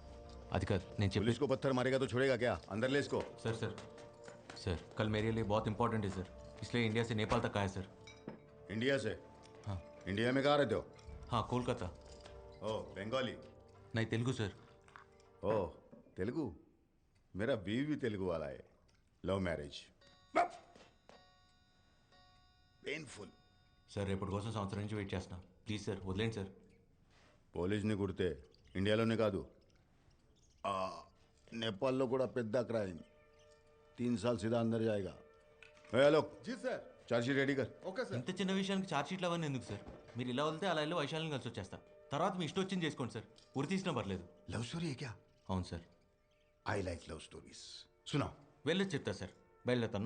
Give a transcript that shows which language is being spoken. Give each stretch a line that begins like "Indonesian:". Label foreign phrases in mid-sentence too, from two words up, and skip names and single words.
Telugu: అది కాదు నేను చెప్పేది.
Hindi: पुलिस को पत्थर मारेगा तो छोड़ेगा क्या? अंदर ले इसको। सर कल मेरे लिए बहुत इंपॉर्टेंट है सर, इसलिए इंडिया से नेपाल तक आया सर. इंडिया से? हाँ. इंडिया में कहाँ रहते हो? हाँ, कोलकाता. ओ बंगाली? नहीं, तेलुगु सर. ओ तेलुगु? मेरा बीवी भी तेलुगु वाला है.
English: Love marriage. Painful.
Telugu: సార్ రేపటి కోసం సంవత్సరం నుంచి వెయిట్ చేస్తున్నా.
English: please sir
Telugu: వదిలేండి సార్. పోలీస్ని కుడితే ఇండియాలోనే కాదు నేపాల్లో కూడా పెద్ద క్రైమ్.
Hindi: 3 साल सीधा अंदर जाएगा. हेलो जी सर.
English: chargesheet ready
Hindi: कर.
English: OK sir.
Telugu: ఇంత చిన్న విషయానికి
English: charge sheets
Telugu: అవన్నీ ఎందుకు సార్? మీరు ఇలా వెళ్తే అలా వెళ్ళి వైశాలిని కలిసి వచ్చేస్తా. తర్వాత మీ ఇష్టం వచ్చింది చేసుకోండి సార్. ఉరి తీసినా పర్లేదు.
English: love story
Hindi: है क्या?
Telugu: అవును సార్.
English: I like love stories. सुनाओ.
Telugu: వెళ్ళొచ్చి చెప్తా సార్. బయలుదేరుతాను.